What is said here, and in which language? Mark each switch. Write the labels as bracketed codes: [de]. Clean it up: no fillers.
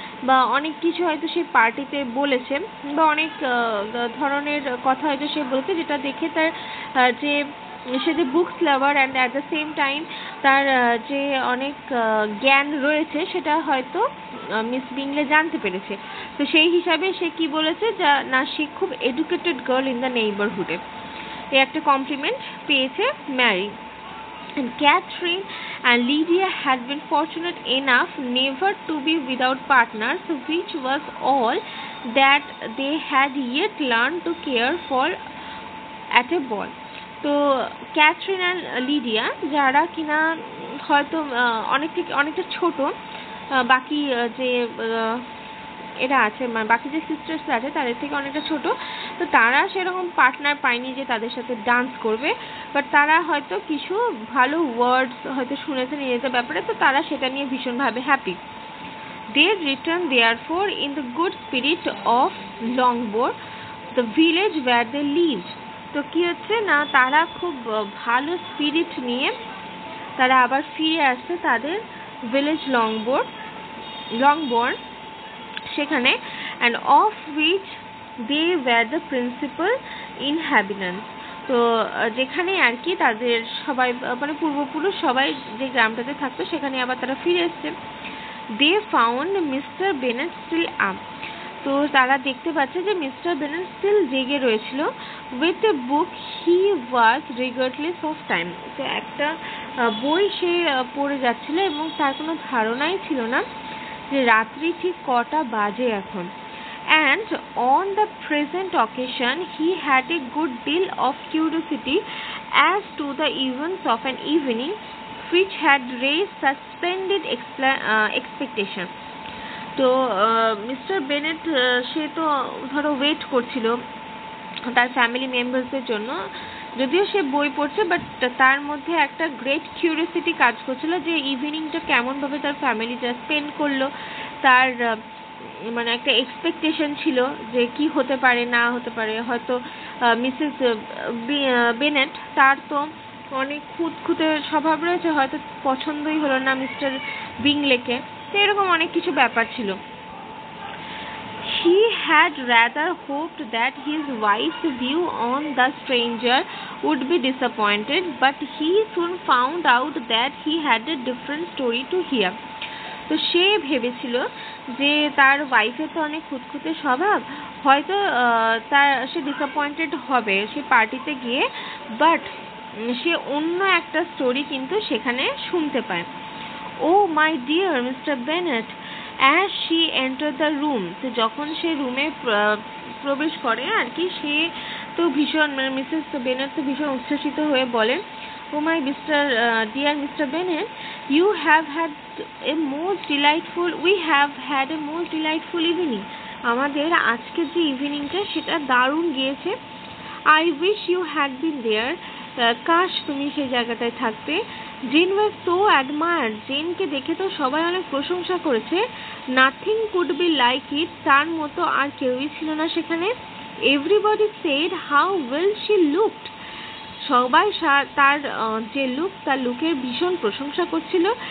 [bn] বা অনেক কিছু হয়তো সে পার্টিতে বলেছে বা অনেক ধরনের কথা হয়তো সে বলেছে যেটা দেখে তার যে সে যে books lover [en] and at the same time [bn] তার যে অনেক জ্ঞান রয়েছে সেটা হয়তো মিস বিংলে জানতে পেরেছে। তো সেই হিসাবে সে কি বলেছে না সে খুব [en] educated girl in the নেইবারহুডে, [bn] এই একটা কমপ্লিমেন্ট পেয়েছে Mary. [en] And Catherine and Lydia had been fortunate enough never to be without partners, which was all that they had yet learned to care for at a ball. [bn] তো Catherine and Lydia যারা কিনা হয়তো অনেকটা ছোট বাকি যে এরা আছে মানে বাকি যে সিস্টার্স আছে তাদের থেকে অনেকটা ছোট, তো তারা সেরকম পার্টনার পায়নি যে তাদের সাথে ডান্স করবে, বাট তারা হয়তো কিছু ভালো ওয়ার্ডস হয়তো শুনেছে নিজেদের ব্যাপারে, তো তারা সেটা নিয়ে ভীষণভাবে happy. [en] They returned therefore in the good spirit of Longbourn, the village where they lived. [bn] তো কি হচ্ছে না তারা খুব ভালো স্পিরিট নিয়ে তারা আবার ফিরে আসছে তাদের ভিলেজ লংবোর্ন সেখানে, [en] and of which they were the principal inhabitants. [bn] তো যেখানে আর কি তাদের সবাই মানে পূর্বপুরুষ সবাই যে গ্রামটাতে থাকতো সেখানে আবার তারা ফিরে এসছে। [en] They found Mr. Bennet still up. [bn] তো তারা দেখতে পাচ্ছে যে মিস্টার বেনেট স্টিল জেগে রয়েছিল। [en] With a book he was regardless of time. [bn] তো একটা বই সে পড়ে যাচ্ছিল এবং তার কোনো ধারণাই ছিল না যে রাত্রি ঠিক কটা বাজে এখন। [en] And on the present occasion he had a good deal of curiosity as to the events of an evening which had raised such splendid expectation. [bn] তো মিস্টার বেনেট সে তো ধরো ওয়েট করছিল তার ফ্যামিলি মেম্বার্সদের জন্য, যদিও সে বই পড়ছে বাট তার মধ্যে একটা গ্রেট কিউরিওসিটি কাজ করছিল যে ইভিনিংটা কেমনভাবে তার ফ্যামিলিটা স্পেন্ড করলো, তার মানে একটা এক্সপেকটেশন ছিল যে কি হতে পারে না হতে পারে। হয়তো মিসেস বেনেট তার তো অনেক খুঁতখুঁতে স্বভাব রয়েছে, হয়তো পছন্দই হলো না মিস্টার বিংলেকে, তো এরকম অনেক কিছু ব্যাপার ছিল। [en] He had rather hoped that his wife's view on the stranger would be disappointed, but he soon found out that he had a different story to hear. [bn] তো সে ভেবেছিল যে তার ওয়াইফের তো অনেক খুঁতখুঁতে স্বভাব, হয়তো সে ডিসঅ্যাপয়েন্টেড হবে সে পার্টিতে গিয়ে, বাট সে অন্য একটা স্টোরি কিন্তু সেখানে শুনতে পায়। [en] Oh my dear Mr. Bennet, as she entered the room, [bn] তো যখন সে রুমে প্রবেশ করে আর কি, সে তো ভীষণ মানে মিসেস বেনেট তো ভীষণ উচ্ছ্বসিত হয়ে বলেন, [en] Oh my dear Mr. Bennet, you have had a most delightful, we have had a most delightful evening. [bn] আমাদের আজকের যে ইভিনিংটা সেটা দারুণ গিয়েছে। [en] I wish you had been there. [bn] কাশ তুমি সেই জায়গাটায় থাকতে। [en] Jane was so admired, [bn] জেনকে দেখে তো সবাই অনেক প্রশংসা করেছে। [en] nothing could be like it, [bn] তার মতো আর কেউই ছিল না সেখানে। [en] everybody said how well she looked, [bn] সবাই তার যে লুক তার লুকের ভীষণ প্রশংসা করছিল।